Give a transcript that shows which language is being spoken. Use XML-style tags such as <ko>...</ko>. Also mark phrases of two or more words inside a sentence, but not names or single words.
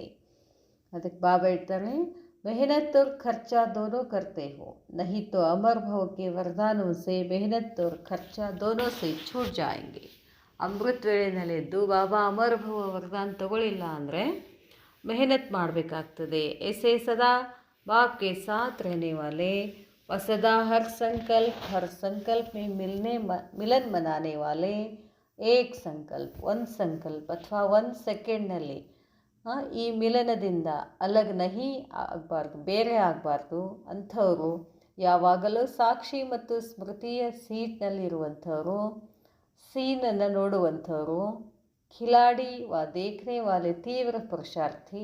<kn>ಅದಕ್ಕೆ ಬಾಬಾ ಹೇಳ್ತಾರೆ,</kn> <hi>मेहनत और खर्चा दोनों करते हो नहीं तो अमर भव के वरदानों से मेहनत और खर्चा दोनों से छूट जाएंगे.</hi> <kn>ಅಮೃತ ವೇಳೆಯಲ್ಲಿದ್ದು ಬಾಬಾ ಅಮರ ಭವ ವರದಾನ ತಗೊಳ್ಳಿಲ್ಲ ಅಂದರೆ ಮೆಹನತ್ ಮಾಡಬೇಕಾಗ್ತದೆ.</kn> <hi>ऐसे सदा बाप के साथ रहने वाले व सदा हर संकल्प में मिलन मनाने वाले, एक संकल्प</hi> <kn>ಒಂದು ಸಂಕಲ್ಪ ಅಥವಾ ಒಂದು ಸೆಕೆಂಡ್ನಲ್ಲಿ ಈ ಮಿಲನದಿಂದ</kn> <hi>अलग नहीं</hi> <kn>ಆಗಬಾರ್ದು, ಬೇರೆ ಆಗಬಾರ್ದು ಅಂಥವರು, ಯಾವಾಗಲೂ ಸಾಕ್ಷಿ ಮತ್ತು ಸ್ಮೃತಿಯ ಸೀಟ್ನಲ್ಲಿರುವಂಥವರು, ಸೀನನ್ನು ನೋಡುವಂಥವರು,</kn> <hi>खिलाड़ी व देखने वाले</hi> <kn>ತೀವ್ರ ಪುರುಷಾರ್ಥಿ.</kn>